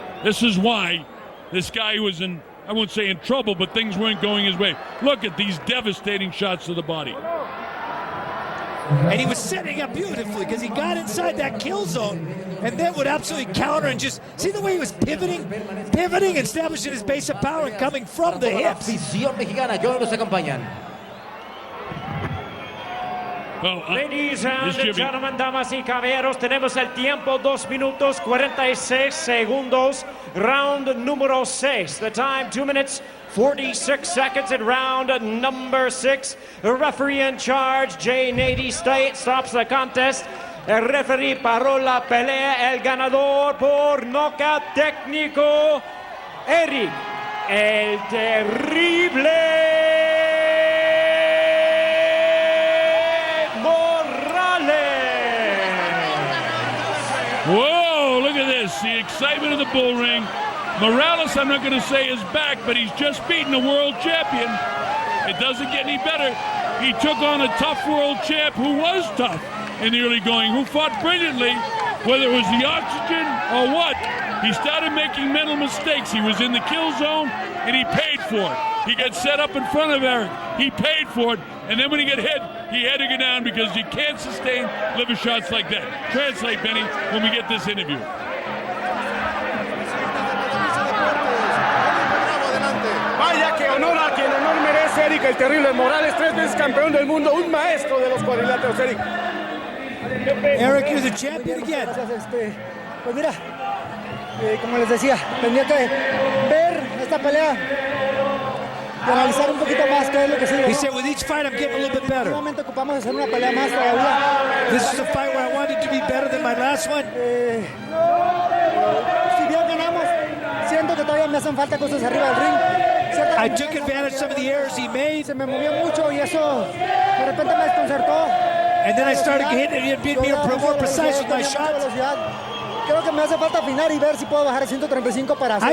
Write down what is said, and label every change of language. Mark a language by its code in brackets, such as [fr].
[en] This is why this guy was in, I won't say in trouble, but things weren't going his way. Look at these devastating shots to the body. And he was setting up beautifully because he got inside that kill zone and then would absolutely counter and just see the way he was pivoting, establishing his base of power and coming from the hips. Ladies and gentlemen, [es] damas y caballeros, tenemos el tiempo 2 minutos 46 segundos. [en] Round número 6. The time 2 minutes 46 seconds in round number 6. The referee in charge, Jay Nady, stops the contest. [es] El referee paró la pelea. El ganador por nocaut técnico, Erik El Terrible Morales. [en] Whoa, look at this. The excitement of the bull ring. Morales, I'm not going to say is back, but he's just beaten a world champion. It doesn't get any better. He took on a tough world champ who was tough in the early going, who fought brilliantly, whether it was the oxygen or what. He started making mental mistakes. He was in the kill zone, and he paid for it. He got set up in front of Erik. He paid for it, and then when he got hit, he had to go down because you can't sustain liver shots like that. Translate, Benny, when we get this interview. [es] Vaya que honor a quien honor merece, Erik El Terrible Morales, 3 veces campeón del mundo, un maestro de los cuadriláteros, Erik. [en] Erik, you're the champion again. [es] Pues mira, como les decía, tendría que ver esta pelea y analizar un poquito más qué es lo que sigue. [en] He said, with each fight, I'm getting a little bit better. [es] Nuevamente ocupamos hacer una pelea más todavía. [en] This is a fight where I wanted to be better than my last one. [es] Si bien ganamos, siento que todavía me hacen falta cosas arriba del ring. [en] I took advantage of some of the errors he made. [es] Se me movió mucho y eso de repente me desconcertó. [en] And then I started hitting it and being more precise with my shots. [es] creo que me hace falta afinar y ver si puedo bajar a 135 para hacer.